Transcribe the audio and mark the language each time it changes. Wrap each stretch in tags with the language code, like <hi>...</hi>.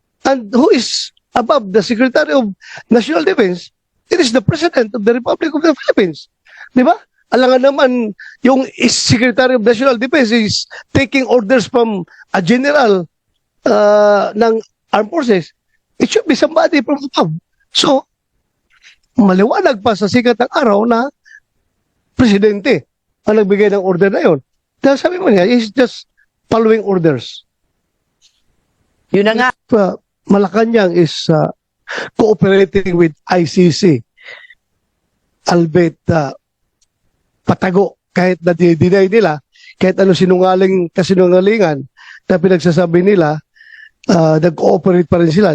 <en>And who is above the Secretary of National Defense? It is the President of the Republic of the Philippines. Di ba?</en> <tl>Alangan naman,</tl> <en>yung Secretary of National Defense is taking orders from a general ng armed forces. It should be somebody from above.</en> <tl>So, maliwanag pa sa sikat ng araw na presidente ang nagbigay ng order na yun. Dahil sabi mo niya,</tl> <en>he's just following orders.</en> <tl>Yun na nga.</tl> <en>Malacanang is cooperating with ICC.</en> <tl>Albeit patago, kahit na dinay nila, kahit ano kasinungalingan na pinagsasabi nila, nag-cooperate pa rin sila.</tl>